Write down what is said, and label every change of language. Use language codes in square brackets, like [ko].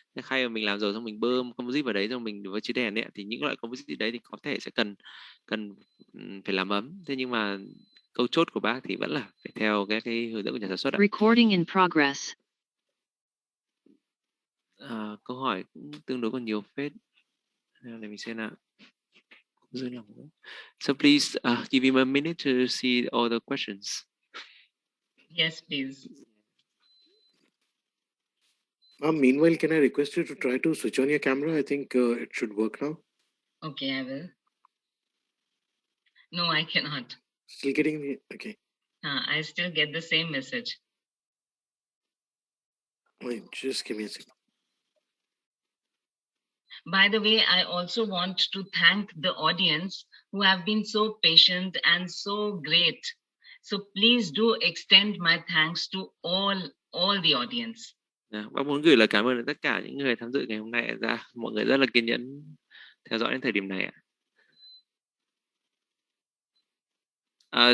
[vi] Cái khay mà mình làm rồi xong mình bơm composite vào đấy, xong mình với chiếc đèn đấy, thì những loại composite đấy thì có thể sẽ cần phải làm ấm. Thế nhưng mà câu chốt của bác thì vẫn là phải theo cái hướng dẫn của nhà sản xuất ạ. [en] Recording in progress. [vi] Câu hỏi cũng tương đối còn nhiều phết. Để mình xem nào. [en] So please give him a minute to see all the questions. Yes, please. Meanwhile, can I request you to try to switch on your camera? I think it should work now. Okay, I will. No, I cannot. Still getting the okay. I still get the same message. Wait, just give me a second. By the way, I also want to thank the audience who have been so patient and so great. So please do extend my thanks to all the audience. [vi] Bác muốn gửi lời cảm ơn đến tất cả những người tham dự ngày hôm nay. Mọi người rất là kiên nhẫn theo dõi đến thời điểm này ạ.